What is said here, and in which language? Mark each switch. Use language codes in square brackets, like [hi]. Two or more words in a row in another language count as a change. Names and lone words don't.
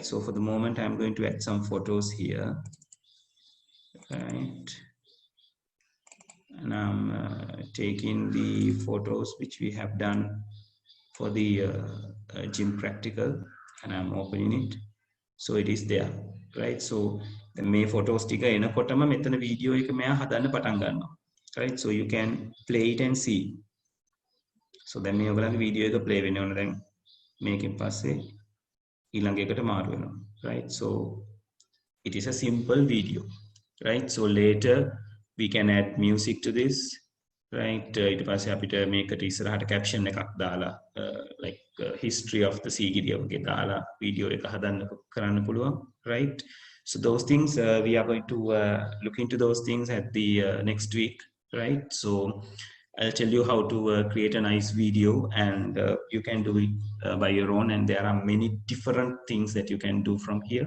[en] So for the moment I'm going to add some photos here, right? And I'm taking the photos which we have done for the gym practical, and I'm opening it. So it is there, right? So the may photos [si] ටික එනකොටම මෙතන video එක මෙයා හදන්න පටන් ගන්නවා, [en] right? So you can play it and see. So then [si] මේ ඔයගලගේ video එක play වෙන්න ඕන. දැන් මේකෙන් පස්සේ ඊළඟ එකට මාරු වෙනවා, [en] right? So it is a simple video, right? So later we can add music to this, right? [si] ඊට පස්සේ අපිට මේකට ඉස්සරහට caption එකක් දාලා [en] like history of the [si] සීගිරිය වගේ දාලා video එක හදන්න කරන්න පුළුවන්, [en] right? So those things we are going to look into those things at the next week, right? So I'll tell you how to create a nice video, and you can do it by your own, and there are many different things that you can do from here.